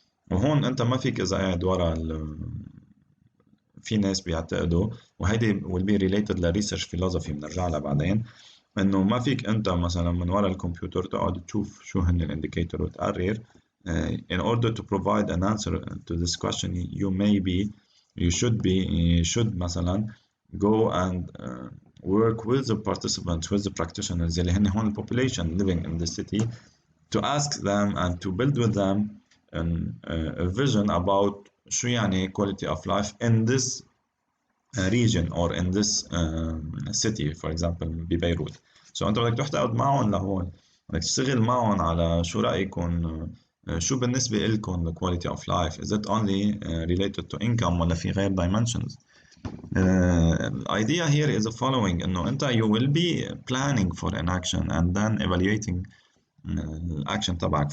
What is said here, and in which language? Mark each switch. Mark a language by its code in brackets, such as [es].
[ar] وهون انت ما فيك اذا قاعد ورا في ناس بيعتقدوا وهيدي [en] will be related [ar] لريسيرش فيلوسفي بنرجع لها بعدين، انه ما فيك انت مثلا من ورا الكمبيوتر تقعد تشوف شو هن الانديكيتور وتقرر. [en] In order to provide an answer to this question you should مثلا go and work with the participants, with the practitioners [ar] اللي هن هون [en] population living in the city, to ask them and to build with them a vision about [ar] شو يعني [en] quality of life in this region or in this city, for example ببيروت. [ar] So انت بدك تروح تقعد معهم لهون، بدك تشتغل معهم على شو رأيكم، شو بالنسبة لكم [en] the quality of life. Is it only related to income [ar] ولا في غير [en] dimensions. The idea here is the following [ar] إنه أنت [en] you will be planning for an action and then evaluating [ar] الأكشن تبعك.